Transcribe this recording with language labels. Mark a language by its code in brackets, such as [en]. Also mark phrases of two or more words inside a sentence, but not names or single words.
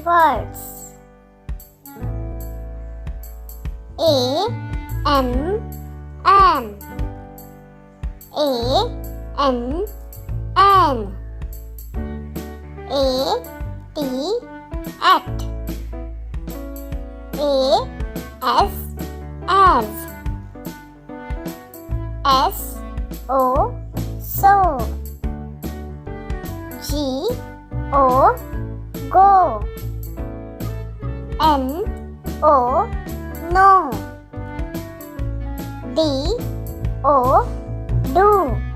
[en] birds. A-N-N, A-N-N. A-T, at. A-S, as. S-O, so. G-O, go. N-O, no. D-O, do.